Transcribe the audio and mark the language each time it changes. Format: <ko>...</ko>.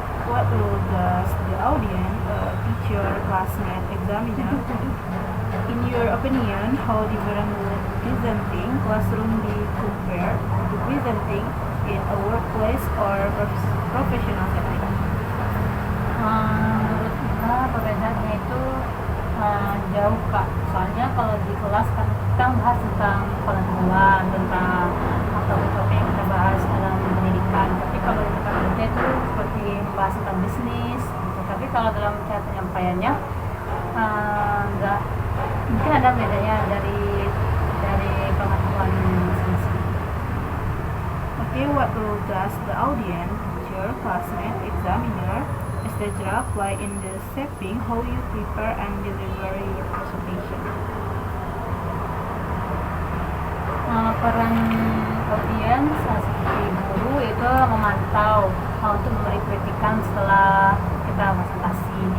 <en>What role does the audience, teacher, classmate, examiner, in your opinion, how different would presenting classroom be compared to presenting in a workplace or professional setting?</en> <id>Menurut kita perbedaannya itu jauh Kak. Soalnya kalau di kelas kan kita bahas tentang pengetahuan, tentang topik-topik yang kita bahas dalam pendidikan. Tapi kalau di tempat kerja itu seperti membahas tentang bisnis gitu. Tapi kalau dalam cara penyampaiannya enggak, mungkin ada bedanya dari pengetahuan masing-masing.</id> <en>Okay, what role does the audience, teacher, classmate, examiner, etc. play in the shaping how you prepare and deliver your presentation?</en> <id>Peran audiens seperti guru itu memantau untuk memberi kritikan setelah kita presentasi.</id>